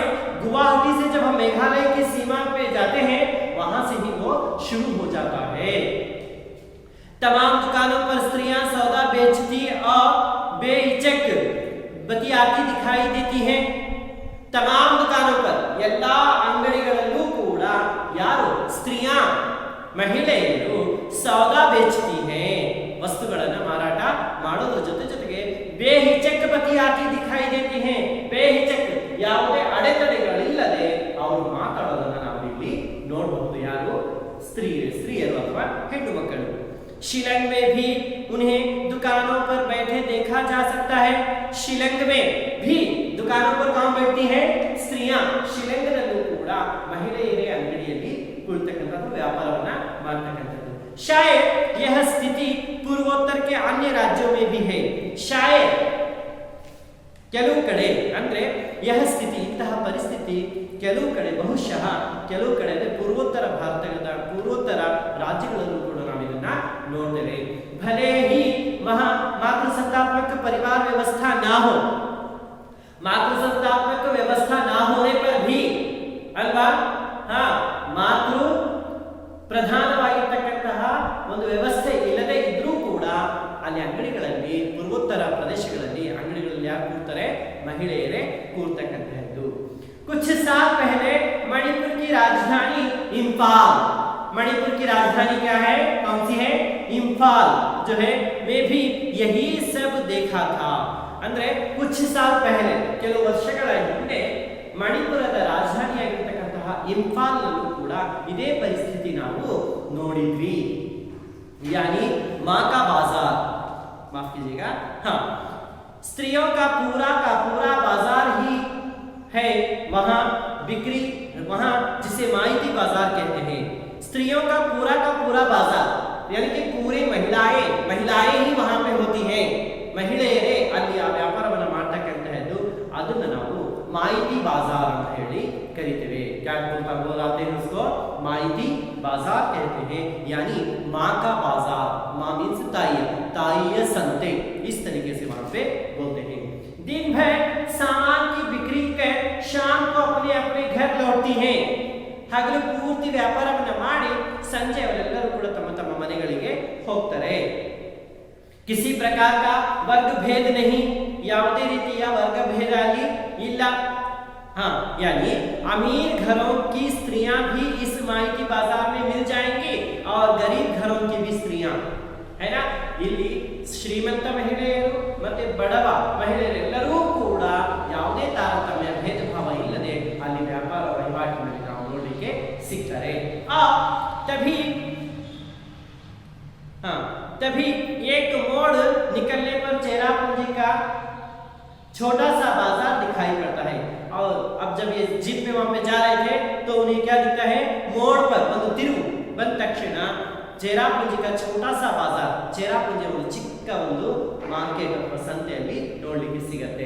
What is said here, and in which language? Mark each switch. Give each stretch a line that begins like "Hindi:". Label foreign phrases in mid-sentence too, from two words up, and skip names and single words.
Hindi: गुवाहाटी से जब हम मेघालय की सीमा पे जाते हैं वहां से ही वो शुरू हो जाता है। तमाम दुकानों पर स्त्रियां सौदा बेचती और बेहिचक बतियाती दिखाई देती हैं। तमाम दुकानों पर
Kannada: ಎಲ್ಲಾ ಅಂಗಡಿಗಳಲ್ಲೂ ಕೂಡ ಯಾರು?
Hindi: ಸ್ತ್ರೀಯಾ, ಮಹಿಳೆಯರು सौदा बेचती हैं,
Kannada: ವಸ್ತುಗಳನ್ನು ಮಾರಾಟ ಮಾಡೋದ್ರ ಜೊತೆಗೆ
Hindi: बेहिचक बतियाती दिखाई देती हैं।
Kannada: ಬೇಹಿಚಕ್ ಯಾವುದೇ ಅಡೆತಡೆಗಳಿಲ್ಲದೆ ಅವರು ಮಾತಾಡೋದನ್ನ ನಾವು ಇಲ್ಲಿ ನೋಡಬಹುದು। ಯಾರು? ಸ್ತ್ರೀಯರು ಅಥವಾ ಹೆಣ್ಣು ಮಕ್ಕಳು।
Hindi: शिलंग में भी उन्हें दुकानों पर बैठे देखा जा सकता है। शिलंग में भी दुकानों पर कौन बैठती हैं? स्त्रियां।
Kannada: ಶಿಲಂಗದಲ್ಲೂ ಕೂಡ ಮಹಿಳೆಯರೇ ಅಂಗಡಿಯಲ್ಲಿ ಕುಳಿತಕ್ಕಂಥದ್ದು, ವ್ಯಾಪಾರವನ್ನ ಮಾಡತಕ್ಕಂಥದ್ದು।
Hindi: शायद यह स्थिति पूर्वोत्तर के अन्य राज्यों में भी है।
Kannada: शायद ಕೆಲವು ಕಡೆ ಅಂದ್ರೆ यह ಸ್ಥಿತಿ, ಇಂತಹ ಪರಿಸ್ಥಿತಿ ಕೆಲವು ಕಡೆ, ಬಹುಶಃ ಕೆಲವು ಕಡೆ ಅಂದ್ರೆ ಪೂರ್ವೋತ್ತರ ಭಾರತದ ಪೂರ್ವೋತ್ತರ ರಾಜ್ಯಗಳಲ್ಲೂ ಕೂಡ ನಾವು ಇದನ್ನ ನೋಡ್ತೇವೆ।
Hindi: भले ही मातृसत्तात्मक परिवार व्यवस्था ना हो, मातृसत्तात्मक व्यवस्था ना होने पर भी
Kannada: ಅಲ್ವಾ, ಮಾತೃ ಪ್ರಧಾನವಾಗಿರ್ತಕ್ಕಂತಹ ಒಂದು ವ್ಯವಸ್ಥೆ ಇಲ್ಲದೆ ಇದ್ರೂ ಕೂಡ ಅಲ್ಲಿ ಅಂಗಡಿಗಳಲ್ಲಿ, ಪೂರ್ವೋತ್ತರ ಪ್ರದೇಶಗಳಲ್ಲಿ ಅಂಗಡಿಗಳಲ್ಲಿ ಯಾರು ಕೂರ್ತಾರೆ? ಮಹಿಳೆಯರೇ ಕೂರ್ತಕ್ಕಂಥದ್ದು।
Hindi: कुछ साल पहले मणिपुर की राजधानी इंफाल, मणिपुर की राजधानी क्या है? कौन सी है? इंफाल जो है, में भी यही सब देखा था। ಅಂದ್ರೆ कुछ साल पहले,
Kannada: ಕೆಲವು ವರ್ಷಗಳ ಹಿಂದೆ ಮಣಿಪುರದ ರಾಜಧಾನಿಯಾಗಿರ್ತಕ್ಕಂತಹ ಇಂಫಾಲ್ ನಲ್ಲೂ ಕೂಡ ಇದೇ ಪರಿಸ್ಥಿತಿ ನಾವು ನೋಡಿದ್ವಿ।
Hindi: यानी मां का बाजार, माफ कीजिएगा, हाँ, स्त्रियों का पूरा बाजार ही है वहां बिक्री, वहां जिसे माइती बाजार कहते हैं। स्त्रियों का पूरा बाजार यानी कि पूरी महिलाएं ही वहां पे होती हैं।
Kannada: ಮಹಿಳೆಯರೇ ಅಲ್ಲಿ ಆ ವ್ಯಾಪಾರವನ್ನು ಮಾಡ್ತಕ್ಕಂತಹದ್ದು, ಅದನ್ನ ನಾವು ಮಾಹಿತಿ बाजार ಅಂತ ಹೇಳಿ ಕರೀತೇವೆ।
Hindi: क्या बोलते हैं उसको? माइती बाजार कहते हैं। यानी माँ का बाजार, माँ मीन्स
Kannada: ತಾಯಿ ಸಂತೆ,
Hindi: इस तरीके से वहां पे बोलते हैं। दिन भर सामान की बिक्री कर शाम को अपने घर लौटती हैं।
Kannada: ಹಗಲು ಪೂರ್ತಿ ವ್ಯಾಪಾರವನ್ನು ಮಾಡಿ ಸಂಜೆ ಅವರೆಲ್ಲರೂ ಕೂಡ ತಮ್ಮ ಮನೆಗಳಿಗೆ ಹೋಗ್ತಾರೆ।
Hindi: किसी प्रकार का वर्ग भेद नहीं,
Kannada: ಯಾವುದೇ ರೀತಿಯ ವರ್ಗ ಭೇದ ಅಲ್ಲಿ ಇಲ್ಲ।
Hindi: हाँ, यानी अमीर घरों की स्त्रियां भी इस माइकी बाजार में मिल जाएंगी और गरीब घरों की भी स्त्रियां, है ना,
Kannada: ಇಲ್ಲಿ ಶ್ರೀಮಂತ ಮಹಿಳೆಯರು ಮತ್ತೆ ಬಡವ ಮಹಿಳೆಯರೆಲ್ಲರೂ ಕೂಡ ಯಾವುದೇ ತಾರತಮ್ಯ ಭೇದ ಭಾವ ಇಲ್ಲದೆ ಅಲ್ಲಿ ವ್ಯಾಪಾರ ವಹಿವಾಟಿನಲ್ಲಿ ನಾವು ನೋಡಲಿಕ್ಕೆ ಸಿಗ್ತಾರೆ।
Hindi: तभी एक मोड़ निकलने पर चेरापूंजी का छोटा सा बाजार दिखाई पड़ता है। और अब जब ये जीप में वहां पे जा रहे थे तो उन्हें क्या दिखता है? मोड़ पर
Kannada: ಒಂದು ತಿರುವು ಬಂದ ತಕ್ಷಣ
Hindi: ಚೇರಾಪುಂಜಿ का छोटा सा बाजार,
Kannada: ಚೇರಾಪುಂಜಿ ಒಂದು ಚಿಕ್ಕ ಒಂದು ಮಾರ್ಕೆಟ್ ಅಥವಾ ಸಂತೆಯಲ್ಲಿ ನೋಡಲಿಕ್ಕೆ ಸಿಗುತ್ತೆ।